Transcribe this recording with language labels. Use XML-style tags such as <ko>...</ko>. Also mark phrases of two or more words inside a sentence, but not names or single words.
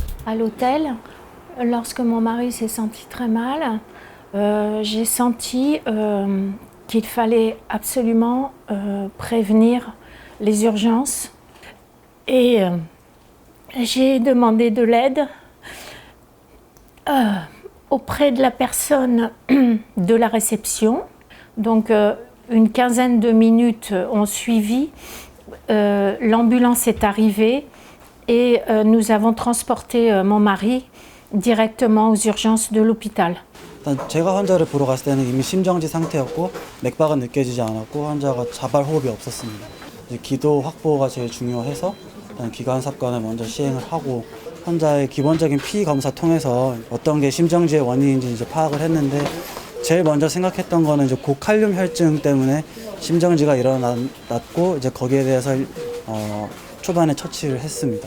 <fr>À l'hôtel, lorsque mon mari s'est senti très mal, j'ai senti qu'il fallait absolument prévenir les urgences et j'ai demandé de l'aide auprès de la personne de la réception. Donc une quinzaine de minutes ont suivi, l'ambulance est arrivée et nous avons transporté mon mari directement aux urgences de l'hôpital.</fr> <ko>일단 제가 환자를 보러 갔을 때는 이미 심정지 상태였고 맥박은 느껴지지 않았고 환자가 자발 호흡이 없었습니다. 이제 기도 확보가 제일 중요해서 일단 기관 삽관을 먼저 시행을 하고 환자의 기본적인 피 검사 통해서 어떤 게 심정지의 원인인지 이제 파악을 했는데 제일 먼저 생각했던 거는 이제 고칼륨 혈증 때문에 심정지가 일어났고 이제 거기에 대해서 초반에 처치를 했습니다.</ko>